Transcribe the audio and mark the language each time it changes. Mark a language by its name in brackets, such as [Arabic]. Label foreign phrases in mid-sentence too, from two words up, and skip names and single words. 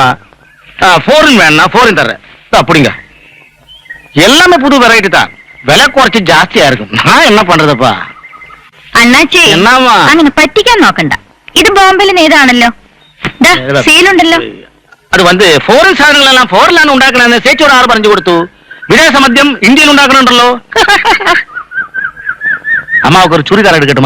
[Tamil] ஃபாரின் வேணா ஃபாரின் தர்றேன். அப்படிங்க. எல்லாமே புது வெரைட்டி தான். விலை കുറച്ച് ஜாஸ்தியா இருக்கும். நான் என்ன பண்றதுப்பா? [Malayalam] അണ്ണാച്ചി, എന്നാമാ? അങ്ങനെ പറ്റിക്കാൻ നോക്കണ്ട. ഇത് ബോംബെയിൽ നേതാണല്ലോ. സീലുണ്ടല്ലോ. അത് வந்து ഫോറിൻ സാധനങ്ങളെല്ലാം ഫോറിലാണ് ഉണ്ടാക്കണമെന്ന് ചേച്ചിയോട് ആറ് പറഞ്ഞു കൊടുത്തു. വിദേശ മദ്യം ഇന്ത്യയിൽ ഉണ്ടാക്കണുണ്ടല്ലോ. അമ്മാവൊക്കെ ഒരു ചുരിദാർ എടുക്കട്ടുമാ?